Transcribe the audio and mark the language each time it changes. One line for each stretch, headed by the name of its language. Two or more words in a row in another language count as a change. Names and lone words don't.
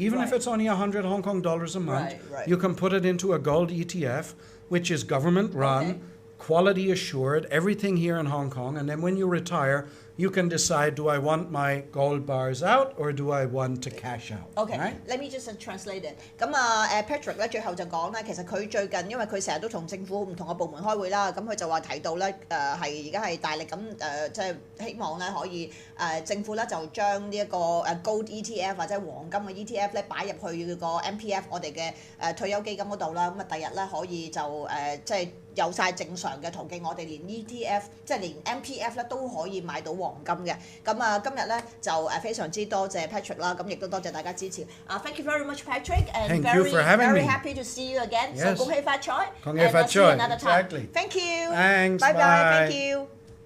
English: Even if it's only 100 Hong Kong dollars a month, you can put it into a gold ETF, which is government-run, quality assured, everything here in Hong Kong. And then when you retire, you can decide, do I want my gold bars out or do I want to cash out? Okay, right? Let me just translate it.
Cantonese: 咁Patrick 咧最後就講咧，其實佢最近因為佢成日都同政府唔同嘅部門開會啦，咁佢就話提到咧係而家係大力咁即係希望咧可以政府咧就將呢一個
English: gold ETF
Cantonese: 或者黃金嘅 ETF 咧擺入去個 MPF 我哋嘅退休基金嗰度啦，咁第日咧可以就即係有晒正常嘅途徑，我哋連 ETF 即係連 MPF 咧都可以買到黃金嘅。咁今日咧就非常之多謝 Patrick 啦，咁亦都多謝大家支持。
English: Thank you very much, Patrick, and very happy to see you again. Yes.
Cantonese: So 恭喜發財，恭喜發財
English: and I'll see you another time. Exactly. Thank you. Thanks. Bye bye. Bye. Thank you.